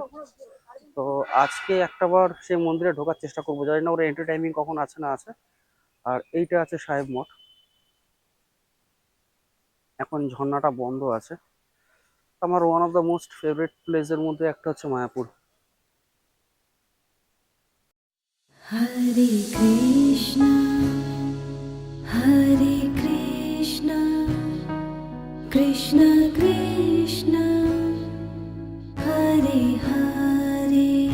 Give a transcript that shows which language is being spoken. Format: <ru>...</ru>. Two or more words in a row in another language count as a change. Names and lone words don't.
<bn>তো আজকে একটাবার সেই মন্দিরে ঢোকার চেষ্টা করবো, জানি না ওর এন্ট্রি টাইমিং কখন আছে না আছে। আর এইটা আছে সাহেব মঠ, এখন ঝর্ণাটা বন্ধ আছে। আমার</bn> <en>one of the most favourite</en> <bn>প্লেসের মধ্যে একটা হচ্ছে মায়াপুর।</bn> <sa>Hare Krishna, Hare Krishna, Krishna Krishna, Hare Hare,</sa>